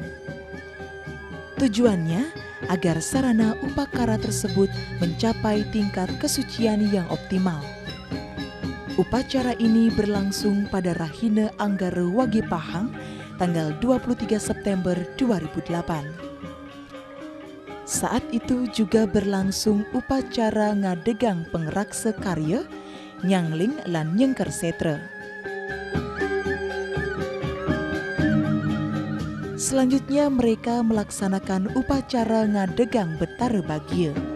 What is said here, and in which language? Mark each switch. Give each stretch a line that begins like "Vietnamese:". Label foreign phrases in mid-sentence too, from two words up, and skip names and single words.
Indonesian: Tujuannya agar sarana upakara tersebut mencapai tingkat kesucian yang optimal. Upacara ini berlangsung pada Rahina Anggara Wage Pahang tanggal 23 September 2008. Saat itu juga berlangsung upacara
Balinese: ngadegang pengraksa karya, nyangling lan nyengker setra.
Indonesian: Selanjutnya mereka melaksanakan upacara
Balinese: ngadegang betara bagia.